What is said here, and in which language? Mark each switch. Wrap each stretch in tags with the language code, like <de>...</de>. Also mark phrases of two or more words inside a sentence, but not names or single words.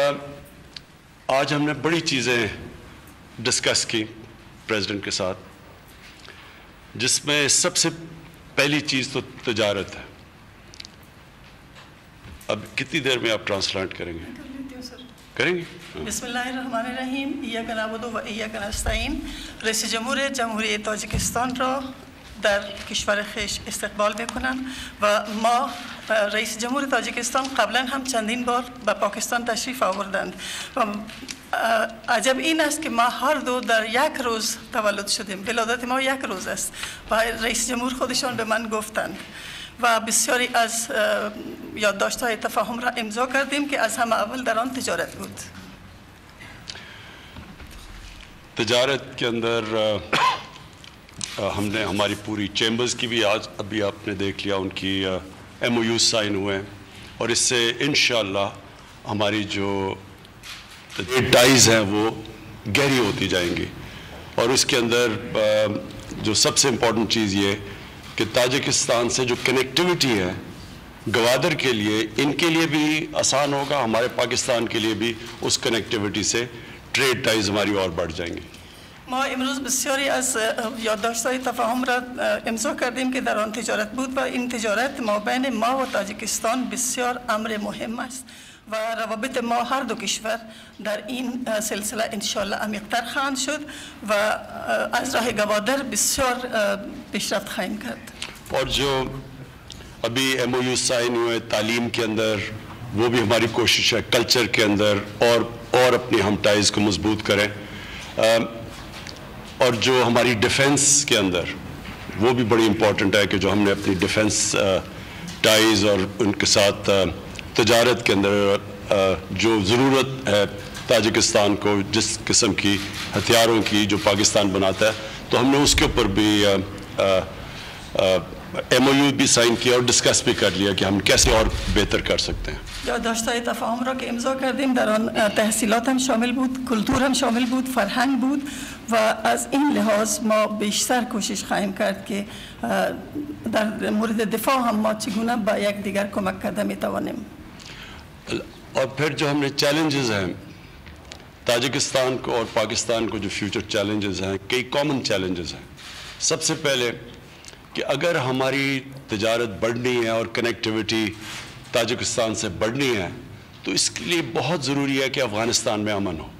<ur>آج ہم نے بڑی چیزیں ڈسکس کی پریزیڈنٹ کے ساتھ، جس میں سب سے پہلی چیز تو تجارت ہے۔ اب کتنی دیر میں آپ ٹرانسلیٹ کریں گے؟ کریں گے؟</ur> <ar>بسم اللہ الرحمن الرحیم. ایاک نعبد و ایاک نستعین.</ar> <fa>رئیس جمهور جمهوری تاجیکستان را در کشور خویش استقبال میکنم و ما رئیس جمهور تاجیکستان قبلا هم چندین بار به پاکستان تشریف آوردند و عجب این است که ما هر دو در یک روز تولد شدیم. ولادت ما یک روز است و رئیس جمهور خودشان به من گفتند و بسیاری از یادداشت‌های تفاهم را امضا کردیم که از همه اول در آن تجارت بود.</fa> <ur>تجارت کے اندر ہم نے ہماری پوری چیمبرز کی بھی آج ابھی آپ نے دیکھ لیا، ان کی</ur> <en>MOUs sign</en> <ur>ہوئے ہیں، اور اس سے انشاءاللہ ہماری جو ٹائز ہیں وہ گہری ہوتی جائیں گی، اور اس کے اندر جو سب سے امپورٹنٹ چیز یہ کہ تاجکستان سے جو کنیکٹیوٹی ہے گوادر کے لیے، ان کے لیے بھی آسان ہوگا، ہمارے پاکستان کے لیے بھی اس کنیکٹیوٹی سے</ur> <en>trade ties</en> <ur>ہماری اور بڑھ جائیں گے۔</ur> <fa>ما امروز بسیاری از یادداشت‌های تفاهم را امضا کردیم که در آن تجارت بود و این تجارت ما بین ما و تاجیکستان بسیار امر مهم است و روابط ما هر دو کشور در این سلسله انشالله عمیق‌تر خواهند شد و از راه گوادر بسیار پیشرفت خواهیم کرد۔</fa> <ur>اور جو ابھی</ur> <en>MOU sign</en> <ur>ہوئے تعلیم کے اندر، وہ بھی ہماری کوشش ہے کلچر کے اندر اور اپنی ہم ٹائز کو مضبوط کریں، اور جو ہماری ڈیفنس کے اندر وہ بھی بڑی امپورٹنٹ ہے کہ جو ہم نے اپنی</ur> <en>defence ties</en> <ur>اور ان کے ساتھ تجارت کے اندر جو ضرورت ہے تاجکستان کو جس قسم کی ہتھیاروں کی جو پاکستان بناتا ہے، تو ہم نے اس کے اوپر بھی MOU بھی سائن کیا اور ڈسکس بھی کر لیا کہ ہم کیسے اور بہتر کر سکتے ہیں۔</ur> <fa>یادداشت‌های تفاهم را که امضا کردیم در آن تحصیلات هم شامل بود، کلتور هم شامل بود، فرهنگ بود و از این لحاظ ما بیشتر کوشش خواهیم کرد که در مورد دفاع هم ما چگونه با یکدیگر کمک کرده میتوانیم۔</fa> <ur>اور پھر جو ہم نے چیلنجز ہیں تاجکستان کو اور پاکستان کو، جو</ur> <en>future challenges</en> <ur>ہیں، کئی</ur> <en>common challenges</en> <ur>ہیں۔ سب سے پہلے کہ اگر ہماری تجارت بڑھنی ہے اور کنیکٹیوٹی تاجکستان سے بڑھنی ہے تو اس کے لیے بہت ضروری ہے کہ افغانستان میں امن ہو۔</ur>